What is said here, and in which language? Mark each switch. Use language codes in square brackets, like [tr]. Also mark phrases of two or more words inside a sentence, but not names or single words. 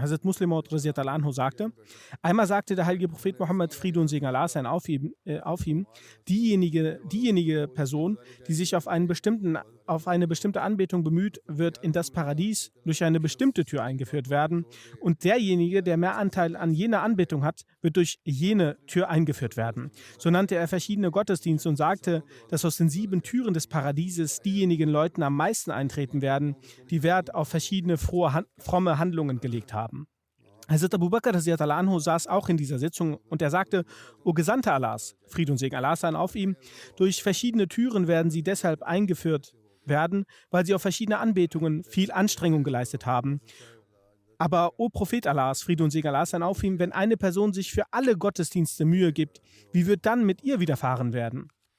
[de] Hazrat Muslim Maud [ar] رضي الله عنه [de] sagte, einmal sagte der heilige Prophet Mohammed, Friede und Segen Allah sein auf ihm, diejenige Person, die sich auf eine bestimmte Anbetung bemüht, wird in das Paradies durch eine bestimmte Tür eingeführt werden, und derjenige, der mehr Anteil an jener Anbetung hat, wird durch jene Tür eingeführt werden. So nannte er verschiedene Gottesdienste und sagte, dass aus den 7 Türen des Paradieses diejenigen Leute am meisten eintreten werden, die Wert auf verschiedene fromme Handlungen gelegt haben. Hazrat Abu Bakr [ar] رضي الله عنه [de] saß auch in dieser Sitzung und er sagte, O Gesandter Allahs, Friede und Segen Allah seien auf ihm, durch verschiedene Türen werden sie deshalb eingeführt werden, weil sie auf verschiedene Anbetungen viel Anstrengung geleistet haben. Aber, O Prophet Allahs, Friede und Segen Allah seien auf ihm, wenn eine Person sich für alle Gottesdienste Mühe gibt, wie wird dann mit ihr widerfahren werden?